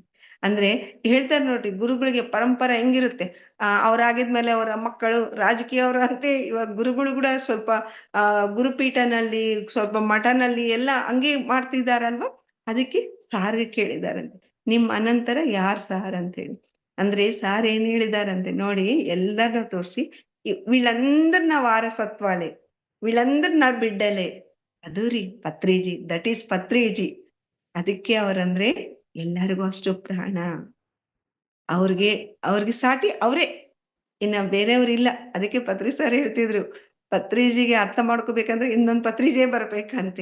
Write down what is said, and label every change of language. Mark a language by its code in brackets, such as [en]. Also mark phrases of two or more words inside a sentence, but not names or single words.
[kn] ಅಂದ್ರೆ ಹೇಳ್ತಾರೆ ನೋಡ್ರಿ, ಗುರುಗಳಿಗೆ ಪರಂಪರೆ ಹೆಂಗಿರುತ್ತೆ, ಅವ್ರಾಗಿದ್ಮೇಲೆ ಅವರ ಮಕ್ಕಳು ರಾಜಕೀಯವ್ರು ಅಂತೆ. ಇವಾಗ ಗುರುಗಳು ಕೂಡ ಸ್ವಲ್ಪ ಗುರುಪೀಠನಲ್ಲಿ, ಸ್ವಲ್ಪ ಮಠನಲ್ಲಿ ಎಲ್ಲ ಹಂಗೆ ಮಾಡ್ತಿದಾರಲ್ವಾ. ಅದಕ್ಕೆ ಸಾರ್ಗೆ ಕೇಳಿದಾರಂತೆ, ನಿಮ್ ಅನಂತರ ಯಾರ್ ಸಾರ್ ಅಂತ ಹೇಳಿ. ಅಂದ್ರೆ ಸಾರ್ ಏನ್ ಹೇಳಿದಾರಂತೆ ನೋಡಿ, ಎಲ್ಲರನ್ನ ತೋರ್ಸಿ, [te] వీళ్ళందరు నా వారసత్వాలే, వీళ్ళందరు నా బిడ్డలే. [kn] ಅದು ರೀ ಪತ್ರಿಜಿ, [en] that is [kn] ಪತ್ರಿಜಿ. ಅದಕ್ಕೆ ಅವರಂದ್ರೆ ಎಲ್ಲರಿಗೂ ಅಷ್ಟು ಪ್ರಾಣ. ಅವ್ರಿಗೆ ಅವ್ರಿಗೆ ಸಾಟಿ ಅವ್ರೇ, ಇನ್ನ ಬೇರೆಯವ್ರಿಲ್ಲ. ಅದಕ್ಕೆ ಪತ್ರಿ ಸರ್ ಹೇಳ್ತಿದ್ರು, ಪತ್ರಿಜಿಗೆ ಅರ್ಥ ಮಾಡ್ಕೋಬೇಕಂದ್ರೆ ಇನ್ನೊಂದ್ ಪತ್ರಿಜೆ ಬರ್ಬೇಕಂತೆ.